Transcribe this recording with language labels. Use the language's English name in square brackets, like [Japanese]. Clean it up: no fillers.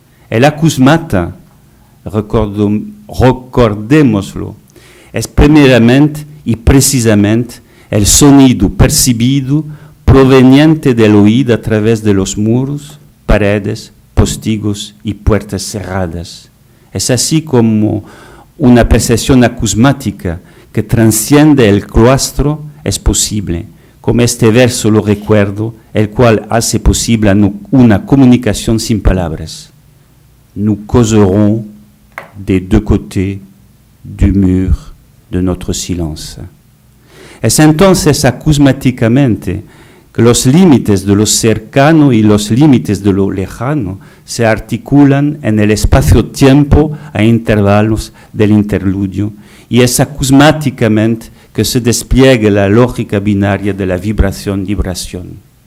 [Spanish] El acusmata, recordémoslo, es primeramente y precisamente el sonido percibido proveniente del oído a través de los muros, paredes, postigos y puertas cerradas. Es así como una percepción acusmática que trasciende el claustro es posible, como este verso lo recuerdo, el cual hace posible una comunicación sin palabras. [French] Nous causerons des deux côtés du mur de notre silence. [Spanish] Es entonces acusmáticamente que los límites de lo cercano y los límites de lo lejano se articulan en el espacio-tiempo a intervalos del interludio, y es acusmáticamente que se despliega la lógica binaria de la vibración-libración.